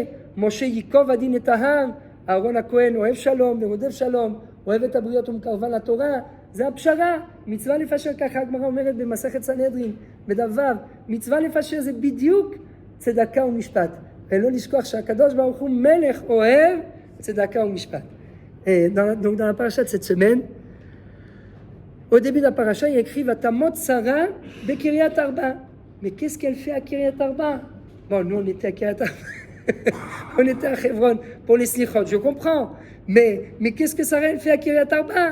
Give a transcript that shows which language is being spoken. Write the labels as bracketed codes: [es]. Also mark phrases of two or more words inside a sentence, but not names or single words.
[he] משה ייקוב הדין את ההר, אהרון הכהן אוהב שלום ורודף שלום, אוהב את הבריות ומקרבן לתורה. זה הפשרה, מצווה לפשר, ככה הגמרא אומרת במסכת סנהדרין, בדבר, מצווה לפשר זה בדיוק צדקה ומשפט. ולא לשכוח שהקדוש ברוך הוא מלך אוהב צדקה ומשפט. [fr] Donc dans la paracha de cette semaine, au début de la paracha, il y a écrit [he] ותמת שרה בקרית ארבע. [fr] Mais qu'est-ce qu'elle fait à Kiryat Arba? Bon, nous on était à Kiryat Arba. On était à Hebron pour les slichot, je comprends. Mais qu'est-ce que Sarah elle fait à Kiryat Arba?